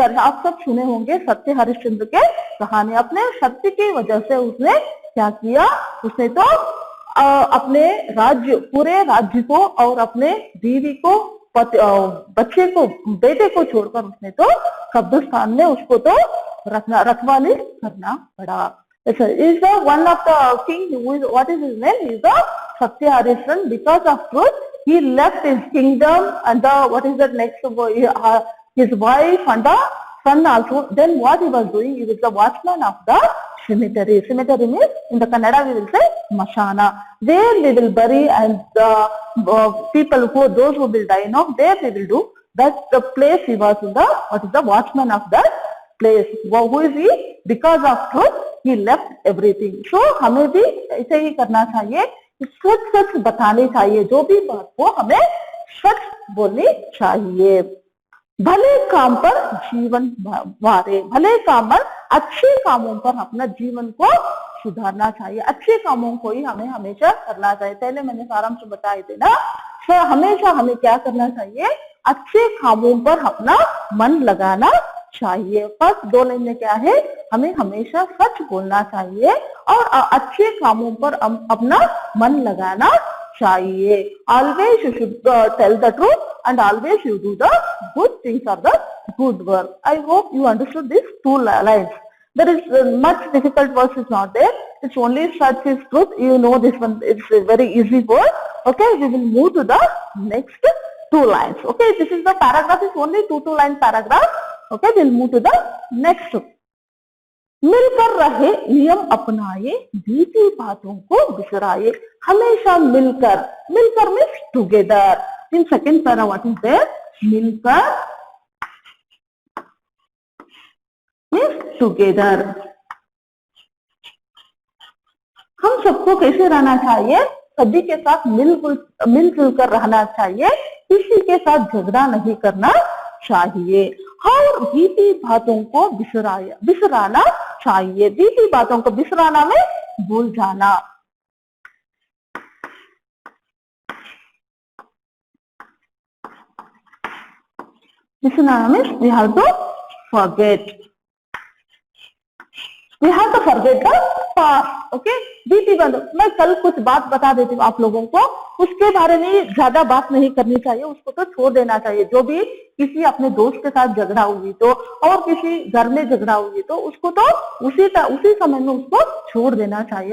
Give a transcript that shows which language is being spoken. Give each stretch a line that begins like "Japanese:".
Hindi: आप सब सुने होंगे सत्य हरिश्चंद्र के कहानी। अपने सत्य की वजह से उसने क्या किया? उसने तो अपने राज्य, पूरे राज्य को और अपने बीवी को, बच्चे को, बेटे को छोड़कर उसने तो कब्रिस्तान में उसको तो रखवाली करना पड़ा।
English: Is the one of the king who is, what is his name? He is the Satya Harishan. Because of truth, he left his kingdom and the what is that next? His wife and the son also. Then what he was doing? He was the watchman of the cemetery. Cemetery means in the Kannada we will say Mashana. There we will bury and people who, those who will die, no, there we will do. That's the place he was in the, what is the watchman of that place. Who is he? Because of truth, he left everything.
Hindi: So हमें भी ऐसे ही करना चाहिए, सच सच बतानी चाहिए। जो भी बात हो हमें सच बोलनी चाहिए। भले काम पर जीवन वारे। भले काम पर, अच्छे कामों पर अपना जीवन को सुधारना चाहिए। अच्छे कामों को ही हमें हमेशा करना चाहिए। पहले मैंने सारांश बताए थे ना। तो हमेशा हमें क्या करना चाहिए? अच्छे कामों पर अपना मन लगाना चाहिए। फर्स्ट 2 लाइन में क्या है? हमें हमेशा सच बोलना चाहिए और अच्छे कामों पर अपना मन लगाना चाहिए।
English: Always you should tell the truth and always you do the good things or the good work. I hope you understood these 2 lines. There is much difficult words is not there. It's only such is truth. You know this one. It's a very easy word. Okay, we will move to the next 2 lines. Okay, this is the paragraph. Is only 2 line paragraph. Okay, we'll move to the next.
Hindi: मिलकर रहे नियम अपनाए, बीती बातों को बिसराए। हमेशा मिलकर, मिलकर
English: Means together. In second para what is there? मिलकर means together.
Hindi: हम सबको कैसे रहना चाहिए? सभी के साथ मिलजुल कर रहना चाहिए। किसी के साथ झगड़ा नहीं करना चाहिए और बीती बातों को बिसराना चाहिए। बीती बातों को बिसराना में भूल जाना।
English: बिसराना means we have to forget. We have to forget the past. Okay?
Hindi: बीती बातों, मैं कल कुछ बात बता देती हूँ आप लोगों को, उसके बारे में ज्यादा बात नहीं करनी चाहिए, उसको तो छोड़ देना चाहिए। जो भी किसी अपने दोस्त के साथ झगड़ा हुई तो, और किसी घर में झगड़ा हुई तो उसको तो उसी समय में उसको छोड़ देना चाहिए।